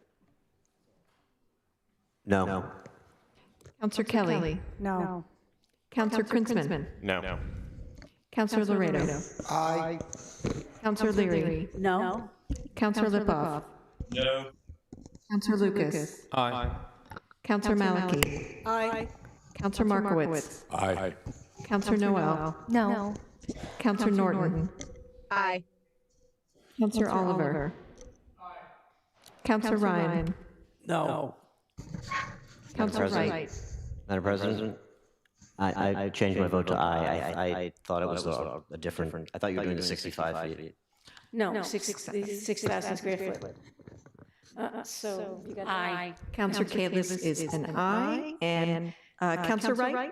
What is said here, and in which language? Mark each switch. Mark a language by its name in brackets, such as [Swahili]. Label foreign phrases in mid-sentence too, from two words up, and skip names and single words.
[English] No. Councilor Kelly. No. Councilor Krinsman. No. Councilor Laredo. Aye. Councilor Leary. No. Councilor Lipoff. No. Councilor Lucas. Aye. Councilor Maliki. Aye. Councilor Markowitz. Aye. Councilor Noel. No. Councilor Norton. Aye. Councilor Oliver. Councilor Ryan. No. Counselor Wright. Madam President, I changed my vote to aye. I thought it was a different, I thought you were doing the 65 feet. No, 6,000 square foot. So you got aye. Counselor Kalis is an aye, and Counselor Wright?